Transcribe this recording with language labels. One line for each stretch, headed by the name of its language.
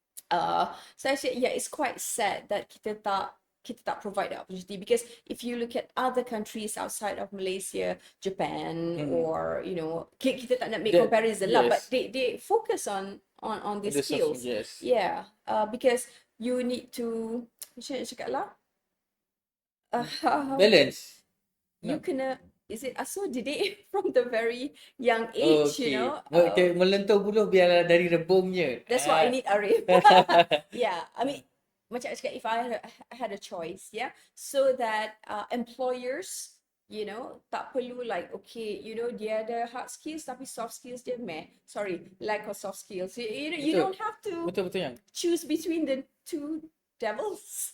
English: So I said, it's quite sad that
Malay: kita tak
English: provide the opportunity, because if you look at other countries outside of Malaysia, Japan, or you know,
Malay: kita tak nak
English: make comparison lah, but they focus on these skills. Because you need to,
Malay: macam nak cakap lah,
English: balance. You
Malay: kena,
English: is it so didik from the very young age, you know?
Malay: Melentur buluh biarlah dari rebungnya.
English: That's why I need Ariff. I mean,
Malay: macam I cakap,
English: if I had a choice, so that employers, you know,
Malay: tak perlu
English: like, okay, you know, dia ada hard skills tapi soft skills dia lack of soft skills. You don't have to choose between the two devils.